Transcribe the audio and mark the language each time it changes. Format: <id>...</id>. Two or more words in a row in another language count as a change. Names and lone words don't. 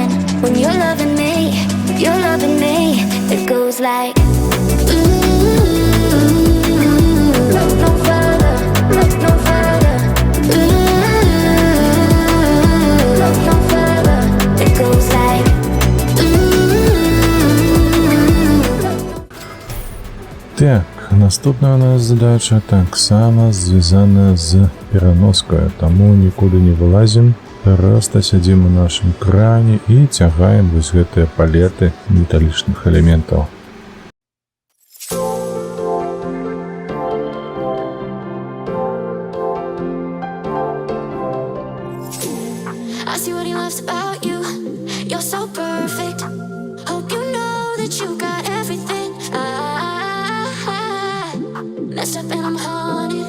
<en>When you're loving me, you're loving me. It goes like look no further, look no further. Look no further. It goes like</en> <be>Так, наступная у нас задача таксама звязана з пераноскаю, таму нікуди не вылазім, просто сядзім у нашым кране і цягаем вось гэтыя палеты металічных элементаў.</be> <en>I see what he loves about you. You're so perfect. Hope you know that you got everything. I messed up and I'm haunted.</en>